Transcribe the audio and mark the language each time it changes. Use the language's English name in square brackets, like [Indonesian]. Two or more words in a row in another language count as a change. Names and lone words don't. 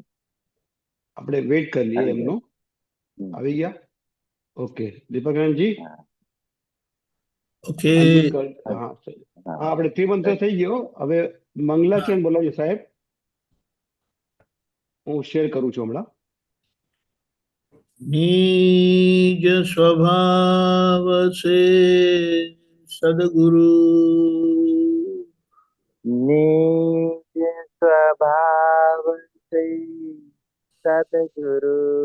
[Gujarati] આપણે વેઇટ કરી લઈએ એમનો. આવી ગયા? ઓકે દીપકરણજી ઓકે. unmute કર. હા હા આપણે ત્રિમંત્ર થઈ ગયો. હવે મંગલાચરણ બોલાવજો સાહેબ. હું શેર કરું છું હમણાં. [Hindi] निज स्वभाव से सदगुरु निज स्वभाव से सद्गुरु